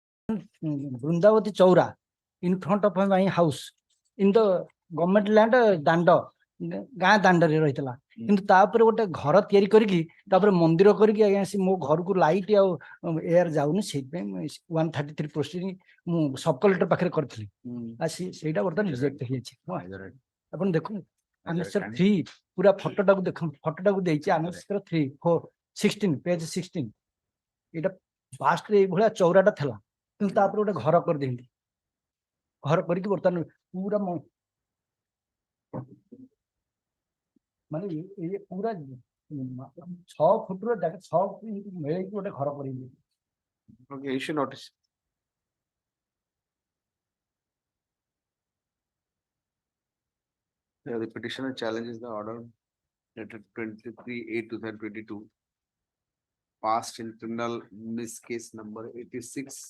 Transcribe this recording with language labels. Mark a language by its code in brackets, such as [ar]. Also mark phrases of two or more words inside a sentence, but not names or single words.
[en] Vrindavati Chaura in front of my house in the government land [or] danda ଗାଁ ଦାଣ୍ଡରେ ରହିଥିଲା କିନ୍ତୁ ତାପରେ ଗୋଟେ ଘର ତିଆରି କରିକି ତାପରେ ମନ୍ଦିର କରିକି ଆଜ୍ଞା ମୋ ଘରକୁ ଲାଇଟ୍ ଆଉ ଏୟାର ଯାଉନି ସେଇଥିପାଇଁ 133 ପ୍ରୋସିଡିଂ ମୁଁ [en] sub collector [or] ପାଖରେ କରିଥିଲି ସେଇଟା ବର୍ତ୍ତମାନ ରିଜେକ୍ଟ ହେଇଯାଇଛି ଆପଣ ଦେଖନ୍ତୁ ଆନେସର 3 ପୁରା ଫଟୋଟାକୁ ଦେଖନ୍ତୁ ଫଟୋଟାକୁ ଦେଇଛି ଆନେସର 3 4 16 ପେଜ 16 ଏଇଟା ଫାଷ୍ଟରେ ଏଇଭଳିଆ ଚଉରାଟା ଥିଲା କିନ୍ତୁ ତାପରେ ଗୋଟେ ଘର କରିଦେଇନ୍ତି ଘର କରିକି ବର୍ତ୍ତମାନ ପୁରା ମାନେ ଏ ପୁରା 6 ଫୁଟର 6 ମିଳେଇକି ଗୋଟେ ଘର କରିବି [en] Okay, issue notice. Yeah, the petitioner challenges the order dated 23/8/2022 passed in criminal miss case number 86